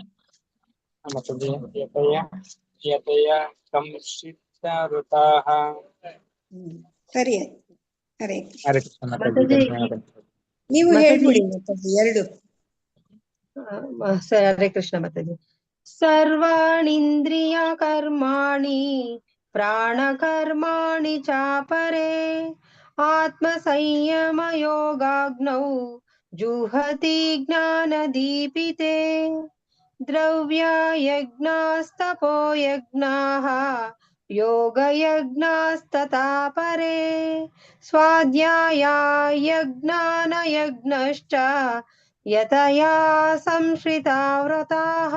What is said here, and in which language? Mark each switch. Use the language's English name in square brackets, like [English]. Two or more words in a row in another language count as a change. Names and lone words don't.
[Sanskrit] ಮಾತಾಜಿ ಯತಯ ಸಂಶಿತ ವ್ರತಾಃ. [Kannada] ಸರಿ ಆಯ್ತು. ಹರೇ ಕೃಷ್ಣ. ಹರೇ ಕೃಷ್ಣ ಮಾತಾಜಿ, ಮಾತಾಜಿ ಧನ್ಯವಾದಗಳು. ನೀವು ಮಾತಾಜಿ ಹೇಳ್ಬಿಡಿ ಮಾತಾಜಿ ಎರಡು. ಹರೇ ಕೃಷ್ಣ ಮಾತಾಜಿ. [Sanskrit] ಸರ್ವಾಣಿಂದ್ರಿಯ ಕರ್ಮಾಣಿ ಪ್ರಾಣ ಕರ್ಮಾಣಿ ಚಾಪರೇ ಆತ್ಮ ಸಂಯಮ ಯೋಗಾಗ್ನೌ ಜುಹತಿ ಜ್ಞಾನ ದೀಪಿತೆ ದ್ರವ್ಯ ಯಜ್ಞಾಸ್ತಪೋ ಯಜ್ಞಾಃ ಯೋಗ ಯಜ್ಞಾಸ್ತಥಾ ಪರೇ ಸ್ವಾಧ್ಯಾಯ ಯಜ್ಞಾನ ಯಜ್ಞಶ್ಚ ಯತಯಾ ಸಂಶ್ರಿತಾ ವ್ರತಾಃ.